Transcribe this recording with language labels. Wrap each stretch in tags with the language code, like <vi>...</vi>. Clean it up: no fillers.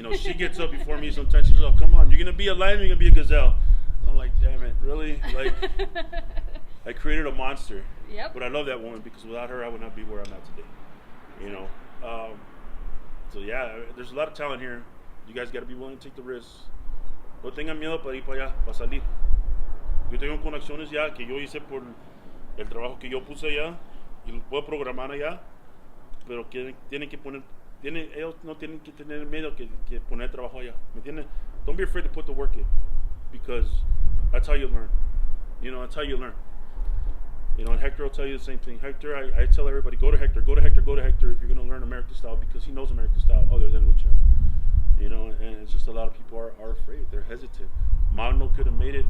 <en>You know, she gets up before me sometimes. She's like, come on, you're going to be a lion, you're going to be a gazelle. I'm like, damn it, really? Like, I created a monster. Yep. But I love that woman because without her, I would not be where I'm at today. You know? So, yeah, there's a lot of talent here. You guys got to be willing to take the risks.</en> <es>No tengan miedo para ir para allá, para salir. Yo tengo conexiones ya que yo hice por el trabajo que yo puse allá y lo puedo programar allá, pero tienen que poner, ellos no tienen que tener miedo que poner trabajo allá. ¿Me entiendes?</es> <en>Don't be afraid to put the work in, because that's how you learn. You know, that's how you learn. You know, and Hector will tell you the same thing. Hector, I tell everybody, go to Hector if you're going to learn American style, because he knows American style other than Lucha. You know, and it's just a lot of people are afraid. They're hesitant. Magno could have made it.</en>